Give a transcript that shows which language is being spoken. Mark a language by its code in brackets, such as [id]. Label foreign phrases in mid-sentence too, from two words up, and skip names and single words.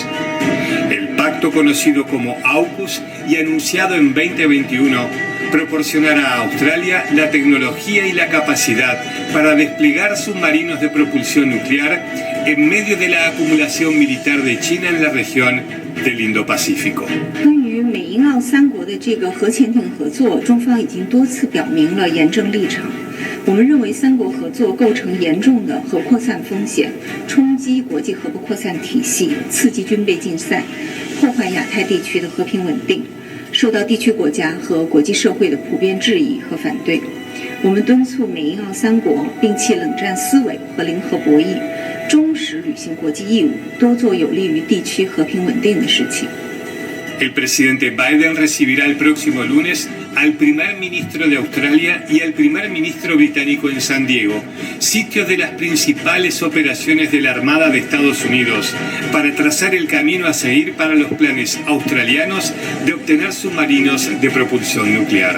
[es] El pacto, conocido como AUKUS y anunciado en 2021, proporcionará a Australia la tecnología y la capacidad para desplegar submarinos de propulsión nuclear en medio de la acumulación militar de China en la región del Indo-Pacífico. [zh] 美英澳三国的这个核潜艇合作，中方已经多次表明了严正立场。我们认为三国合作构成严重的核扩散风险，冲击国际核不扩散体系，刺激军备竞赛，破坏亚太地区的和平稳定，受到地区国家和国际社会的普遍质疑和反对。我们敦促美英澳三国摒弃冷战思维和零和博弈，忠实履行国际义务，多做有利于地区和平稳定的事情。 [es] El presidente Biden recibirá el próximo lunes al primer ministro de Australia y al primer ministro británico en San Diego, sitios de las principales operaciones de la Armada de Estados Unidos, para trazar el camino a seguir para los planes australianos de obtener submarinos de propulsión nuclear.